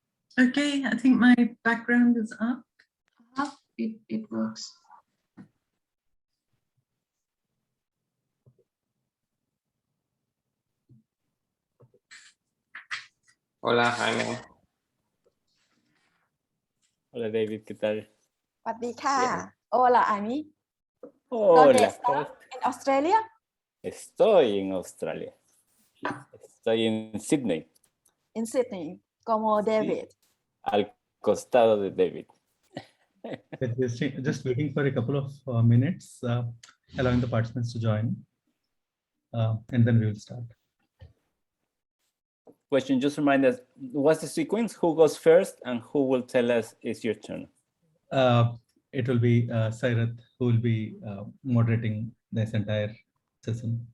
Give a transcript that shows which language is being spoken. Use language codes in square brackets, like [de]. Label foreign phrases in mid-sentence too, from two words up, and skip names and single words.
[en] Okay, I think my background is up. It works. [es] Hola, Jaime. Hola, David, ¿qué tal? [th] สวัสดีค่ะ [es] Hola, Amy. Hola. ¿Dónde está? ¿En Australia? Estoy en Australia. Estoy en Sydney. En Sydney, como David. Al costado de David. [en] Just waiting for a couple of minutes, allowing the participants to join, and then we will start. Question, just remind us, what's the sequence? Who goes first and who will tell us it's your turn? It will be Sairath who will be moderating this entire session.